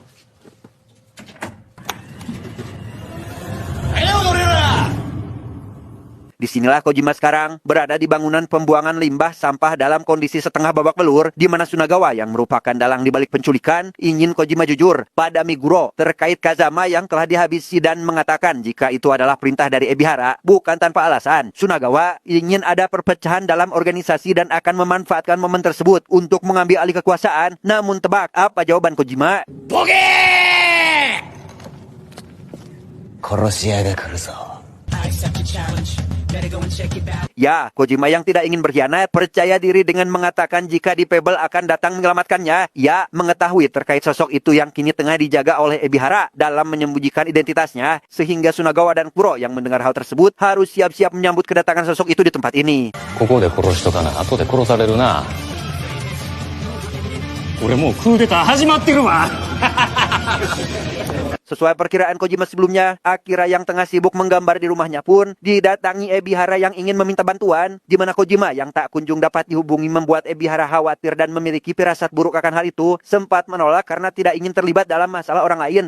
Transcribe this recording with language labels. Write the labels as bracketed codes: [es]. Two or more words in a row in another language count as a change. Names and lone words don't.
[id] Disinilah Kojima sekarang berada di bangunan pembuangan limbah sampah dalam kondisi setengah babak belur, di mana Sunagawa yang merupakan dalang di balik penculikan ingin Kojima jujur pada Meguro terkait Kazama yang telah dihabisi dan mengatakan jika itu adalah perintah dari Ebihara. Bukan tanpa alasan, Sunagawa ingin ada perpecahan dalam organisasi dan akan memanfaatkan momen tersebut untuk mengambil alih kekuasaan. Namun tebak apa jawaban Kojima? [ja] 殺し屋が来るぞ。 [id] Ya, Kojima yang tidak ingin berkhianat percaya diri dengan mengatakan jika di Pebble akan datang menyelamatkannya. Ia mengetahui terkait sosok itu yang kini tengah dijaga oleh Ebihara dalam menyembunyikan identitasnya, sehingga Sunagawa dan Kuro yang mendengar hal tersebut harus siap-siap menyambut kedatangan sosok itu di tempat ini. [ja] ここで殺しとかな、後で殺されるな。俺もうクーデター始まってるわ。 [id] Sesuai perkiraan Kojima sebelumnya, Akira yang tengah sibuk menggambar di rumahnya pun didatangi Ebihara yang ingin meminta bantuan, di mana Kojima yang tak kunjung dapat dihubungi membuat Ebihara khawatir dan memiliki firasat buruk akan hal itu, sempat menolak karena tidak ingin terlibat dalam masalah orang lain.